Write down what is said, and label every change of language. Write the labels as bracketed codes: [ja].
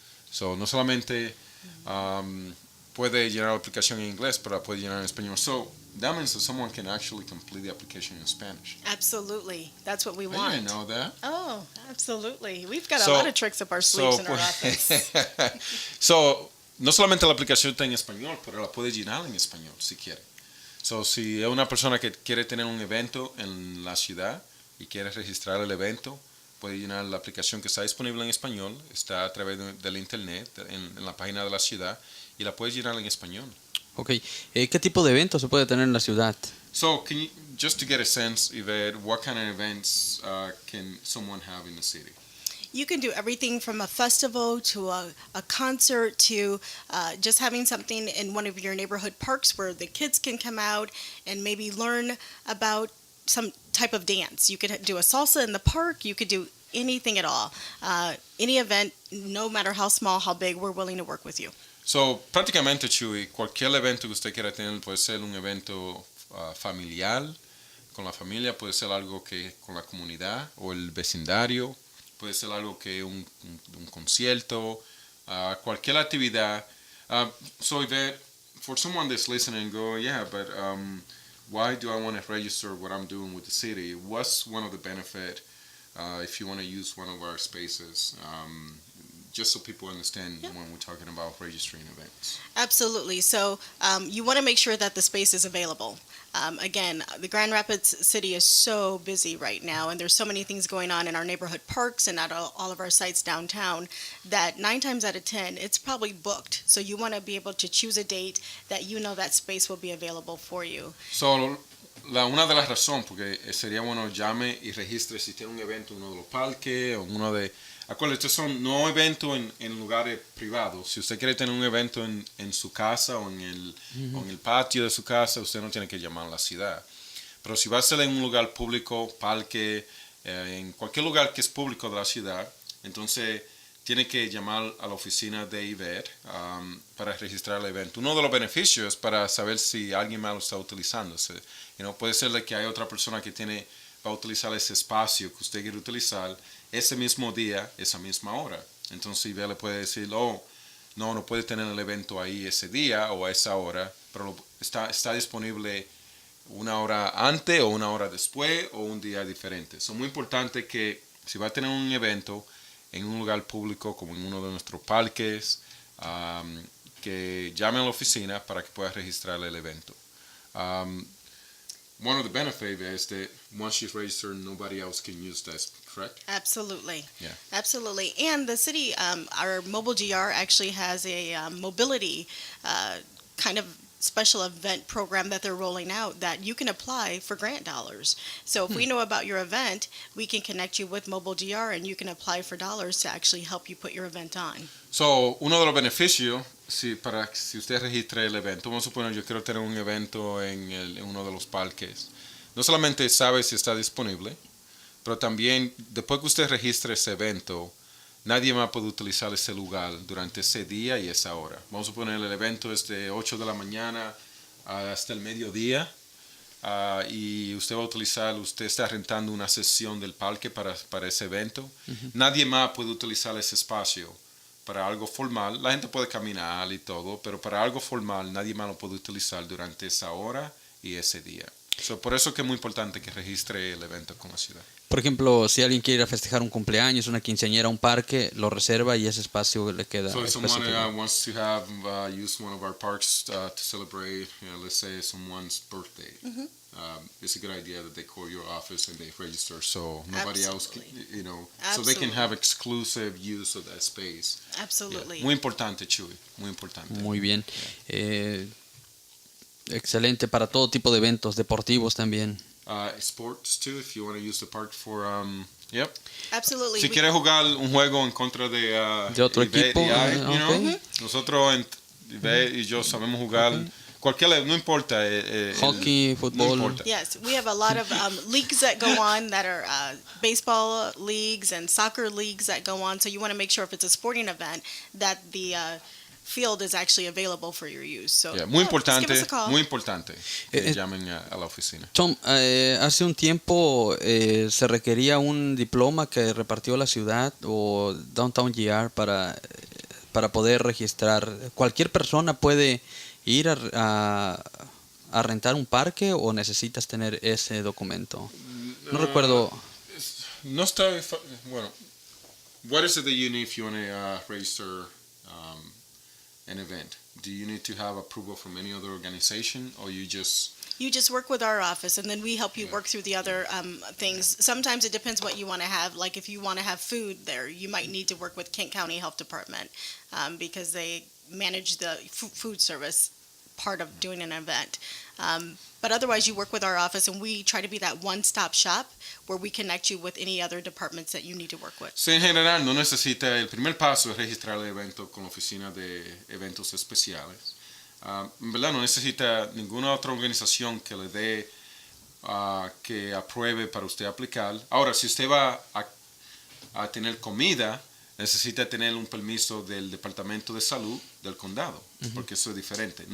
[es] So, no solamente puede llenar la aplicación en inglés, pero la puede llenar en español. [en] So that means that someone can actually complete the application in Spanish. Absolutely. That's what we I want. didn't know that. Oh, absolutely. We've got a lot of tricks up our sleeves in our office. [es] So, no solamente la aplicación está en español, pero la puede llenar en español si quiere. So, si es una persona que quiere tener un evento en la ciudad y quiere registrar el evento, puede llenar la aplicación que está disponible en español, está a través del internet, en la página de la ciudad, y la puede llenar en español. [en] Ok. [es] ¿Qué tipo de eventos se puede tener en la ciudad? [en] So, just to get a sense, Evette, what kind of events can someone have in the city? You can do everything from a festival to a concert to just having something in one of your neighborhood parks where the kids can come out and maybe learn about some type of dance. You could do a salsa in the park. You could do anything at all. Any event, no matter how small, how big, we're willing to work with you. [es] So, prácticamente, Chuy, cualquier evento que usted quiera tener puede ser un evento familiar, con la familia, puede ser algo que con la comunidad o el vecindario, puede ser algo que un concierto, cualquier actividad. [en] So, Evette, for someone that's listening and go, yeah, but why do I want to register what I'm doing with the city? What's one of the benefits if you want to use one of our spaces? Just so people understand when we're talking about registering events. Absolutely. So you want to make sure that the space is available. Again, the Grand Rapids city is so busy right now, and there's so many things going on in our neighborhood parks and at all of our sites downtown that 9 times out of 10, it's probably booked. So you want to be able to choose a date that you know that space will be available for you. [es] So, una de las razones, porque sería bueno llame y registre si tiene un evento en uno de los parques o uno de... Acuérdense, estos son no eventos en lugares privados. Si usted quiere tener un evento en su casa o en el patio de su casa, usted no tiene que llamar a la ciudad. Pero si va a ser en un lugar público, parque, en cualquier lugar que es público de la ciudad, entonces tiene que llamar a la oficina de Evette para registrar el evento. Uno de los beneficios es para saber si alguien más lo está utilizando. Puede ser de que hay otra persona que va a utilizar ese espacio que usted quiere utilizar ese mismo día, esa misma hora. Entonces Evette le puede decir, no puede tener el evento ahí ese día o a esa hora, pero está disponible una hora antes o una hora después o un día diferente. Es muy importante que si va a tener un evento en un lugar público como en uno de nuestros parques, que llame a la oficina para que pueda registrar el evento. [en] One of the benefits is that once she's registered, nobody else can use that, correct? Absolutely. Yeah. Absolutely. And the city, our mobile GR actually has a mobility kind of special event program that they're rolling out that you can apply for grant dollars. So if we know about your event, we can connect you with mobile GR and you can apply for dollars to actually help you put your event on. [es] So, uno de los beneficios, si usted registra el evento, vamos a suponer yo quiero tener un evento en uno de los parques, no solamente sabe si está disponible, pero también después que usted registre ese evento, nadie más puede utilizar ese lugar durante ese día y esa hora. Vamos a suponer el evento es de 8 de la mañana hasta el mediodía, y usted está rentando una sesión del parque para ese evento. Nadie más puede utilizar ese espacio para algo formal, la gente puede caminar y todo, pero para algo formal nadie más lo puede utilizar durante esa hora y ese día. So, por eso que es muy importante que registre el evento con la ciudad. Por ejemplo, si alguien quiere ir a festejar un cumpleaños, una quinceañera, un parque, lo reserva y ese espacio le queda [en] So if someone [es] específico. [en] wants to have use one of our parks to celebrate, let's say someone's birthday, it's a good idea that they call your office and they register, so nobody else, can, so they can have exclusive use of that space. Absolutely. [es] Yeah. Muy importante, Chuy, muy importante. Muy bien. Excelente para todo tipo de eventos, deportivos también. [en] Sports too, if you want to use the park for, yep. Absolutely. [es] Si quieres jugar un juego en contra de otro Evette equipo, y nosotros Evette y yo sabemos jugar cualquier, no importa. Hockey, fútbol. No importa. [en] Yes, we have a lot of leagues that go on that are baseball leagues and soccer leagues that go on. So you want to make sure if it's a sporting event that the field is actually available for your use. So [es] Yeah, muy importante, [en] just give us a call. [es] muy importante que llamen a la oficina. Tom, hace un tiempo se requería un diploma que repartió la ciudad o Downtown GR para poder registrar. ¿Cualquier persona puede ir a rentar un parque o necesitas tener ese documento? No recuerdo. No está, bueno, [en] what is it that you need if you want to register an event? Do you need to have approval from any other organization, or you just work with our office, and then we help you work through the other things. Sometimes it depends what you want to have. Like if you want to have food there, you might need to work with Kent County Health Department because they manage the food service part of doing an event. But otherwise, you work with our office, and we try to be that one-stop shop where we connect you with any other departments that you need to work with. [es] Sí, en general no necesita, el primer paso es registrar el evento con la Oficina de Eventos Especiales. En verdad no necesita ninguna otra organización que le dé, que apruebe para usted aplicar. Ahora, si usted va a tener comida, necesita tener un permiso del Departamento de Salud del condado, porque eso es diferente.